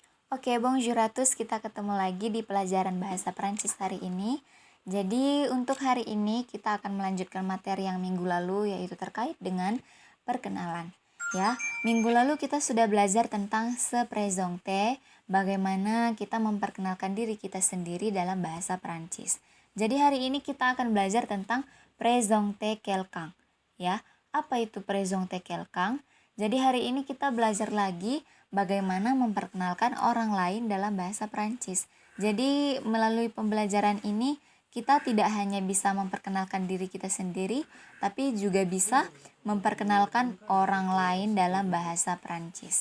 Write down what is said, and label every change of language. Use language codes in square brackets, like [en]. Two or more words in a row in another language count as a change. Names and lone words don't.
[id] Oke, [fr] bonjour à tous. [id] Kita ketemu lagi di pelajaran bahasa Prancis hari ini. Jadi, untuk hari ini kita akan melanjutkan materi yang minggu lalu, yaitu terkait dengan perkenalan. Ya, minggu lalu kita sudah belajar tentang [fr] se présenter, [id] bagaimana kita memperkenalkan diri kita sendiri dalam bahasa Prancis. Jadi hari ini kita akan belajar tentang [fr] présenter quelqu'un. [id] Ya, apa itu [fr] présenter quelqu'un? [id] Jadi hari ini kita belajar lagi bagaimana memperkenalkan orang lain dalam bahasa Prancis. Jadi melalui pembelajaran ini kita tidak hanya bisa memperkenalkan diri kita sendiri, tapi juga bisa memperkenalkan orang lain dalam bahasa Prancis.